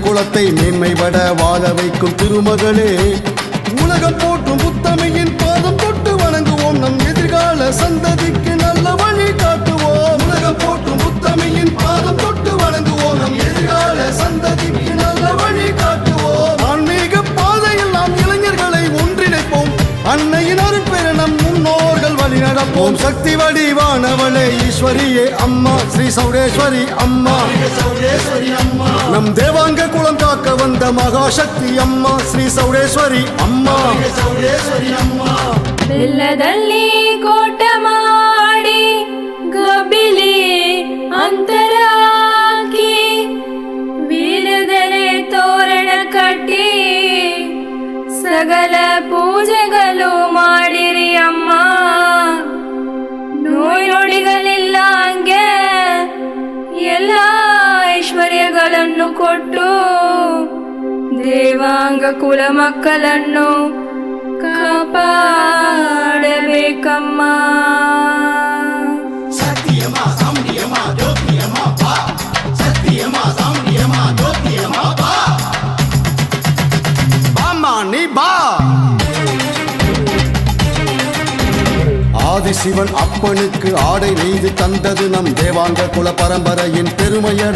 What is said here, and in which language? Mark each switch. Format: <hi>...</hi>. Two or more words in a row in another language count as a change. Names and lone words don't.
<ta>குலத்தை மேன்மைபட வாழ வைக்கும் திருமகளே உலகம் போற்றும் புத்தமையின் பாதம் தொட்டு வணங்குவோம் நம் எதிர்கால சந்ததிக்கு நல்ல வழி காட்டுவோம் உலகம் போற்றும் புத்தமையின் பாதம் தொட்டு வணங்குவோம் நம் எதிர்கால சந்ததிக்கு நல்ல வழி காட்டுவோம் ஆன்மீக பாதையில் நாம் இளைஞர்களை ஒன்றிணைப்போம் அன்னையின் அருட்பெற நம் முன்னோர்கள் வழி நடப்போம் சக்தி வடிவானவளே ஈஸ்வரியே அம்மா ஸ்ரீ சௌடேஸ்வரி அம்மா சௌடேஸ்வரி அம்மா நம் தேவாங்க குலம் காக்க வந்த மகாசக்தி அம்மா ஸ்ரீ சௌடேஸ்வரி அம்மா சௌடேஸ்வரி அம்மா</ta> <kn>ಬೆಲ್ಲದಲ್ಲಿ ಕೋಟ ಮಾಡಿ ಗಬಿಲಿ ಅಂತರ ಹಾಕಿ ವೀರದರೆ ತೋರಣ ಕಟ್ಟಿ ಸಕಲ ಪೂಜೆಗಳು ಮಾಡಿರಿ ಅಮ್ಮ ನೋಯ್ ನುಡಿಗಳಿಲ್ಲ ಹಂಗೆ ಎಲ್ಲ ಐಶ್ವರ್ಯಗಳನ್ನು ಕೊಟ್ಟು ದೇವಾಂಗ ಕುಲ ಮಕ್ಕಳನ್ನು ಕಾಪಾಡಬೇಕಮ್ಮ</kn> <ta>சத்தியமா சாமியமா ஜோதியமா பா சத்தியமா சாமியமா ஜோதியமா பா பாமா நீ பா ஆதிசிவன் அப்பனுக்கு ஆடை நெய்து தந்தது நம் தேவாங்க குல பரம்பரையின் பெருமையடா</ta>